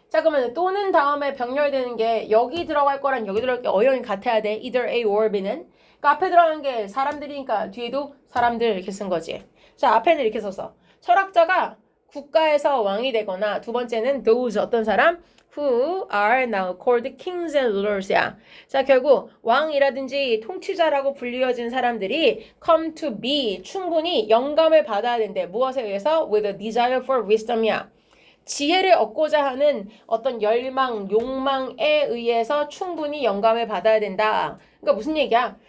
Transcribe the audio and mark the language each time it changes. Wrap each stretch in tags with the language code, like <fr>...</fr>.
<ko>자, 그러면 또는 다음에 병렬되는 게 여기 들어갈 거랑 여기 들어갈 게 어연이 같아야 돼.</ko> <en>either A or B는.</en> <ko>그러니까 앞에 들어가는 게 사람들이니까 뒤에도 사람들 이렇게 쓴 거지. 자, 앞에는 이렇게 썼어. 철학자가 국가에서 왕이 되거나 두 번째는 those 어떤 사람?</ko> <en>who are now called kings and rulers야.</en> <ko>자, 결국 왕이라든지 통치자라고 불리워진 사람들이</ko> <en>come to be</en> <ko>충분히 영감을 받아야 된대. 무엇에 의해서?</ko> <en>With a desire for wisdom이야.</en> <ko>지혜를 얻고자 하는 어떤 열망, 욕망에 의해서 충분히 영감을 받아야 된다. 그러니까 무슨 얘기야?</ko>